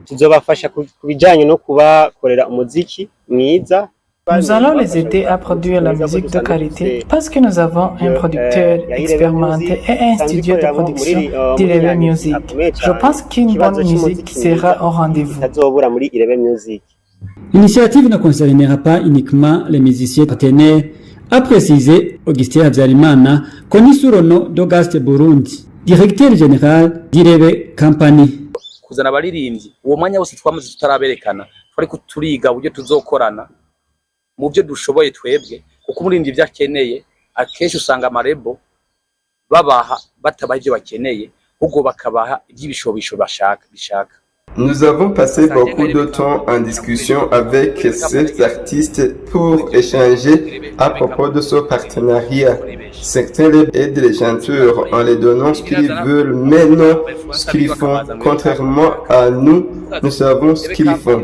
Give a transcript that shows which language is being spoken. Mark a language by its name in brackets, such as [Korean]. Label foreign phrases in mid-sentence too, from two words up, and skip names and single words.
[French] Nous allons les aider à produire la musique de qualité parce que nous avons un producteur expérimenté et un studio de production d'Irebe Music. Je pense qu'une bonne musique sera au rendez-vous. L'initiative ne concernera pas uniquement les musiciens partenaires, a précisé Augustin Havyarimana, connu sous le nom d'Auguste Burundi, directeur général d'Irebe Company. [Rundi] Kuzana abaririmbyi uwo mwanya wose twamaze tutaraberekana ariko turiga uburyo tuzokorana mu byo dushoboye twebwe kuko umuririmbyi ibyo akeneye akenshi usanga amarebo babaha batabaha ibyo bakeneye ahubwo bakabaha iby'ibishobisho bishaka. [French] Nous avons passé beaucoup de temps en discussion avec ces artistes pour échanger à propos de ce partenariat. Certains aident les chanteurs en les donnant ce qu'ils veulent, mais non ce qu'ils font. Contrairement à nous, nous savons ce qu'ils font.